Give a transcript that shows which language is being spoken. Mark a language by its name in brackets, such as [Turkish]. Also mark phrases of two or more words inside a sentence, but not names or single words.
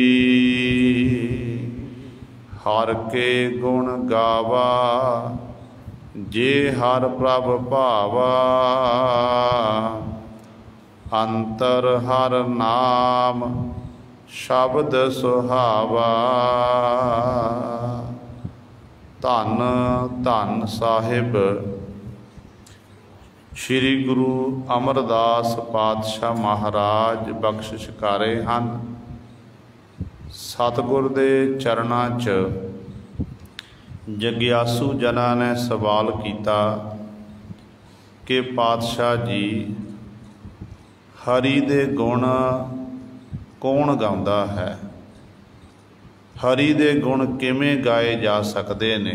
[Punjabi] ਹਰਿ ਕੇ ਗੁਣ ਗਾਵਾ ਜੇ ਹਰਿ ਪ੍ਰਭ ਭਾਵਾ, ਅੰਤਰ ਹਰਿ ਨਾਮ ਸ਼ਬਦ ਸੁਹਾਵਾ। [Hindi] धन धन साहिब श्री गुरु अमरदास पातशाह महाराज बख्शिश कर रहे हैं। [Punjabi] ਸਤਿਗੁਰ ਦੇ ਚਰਣਾਂ ਚ ਜਗਿਆਸੂ ਜਨਾ ਨੇ ਸਵਾਲ ਕੀਤਾ ਕਿ ਪਾਤਸ਼ਾਹ ਜੀ ਹਰਿ ਦੇ ਗੁਣ ਕੌਣ ਗਾਉਂਦਾ ਹੈ, ਹਰਿ ਦੇ ਗੁਣ ਕਿਵੇਂ ਗਾਏ ਜਾ ਸਕਦੇ ਨੇ।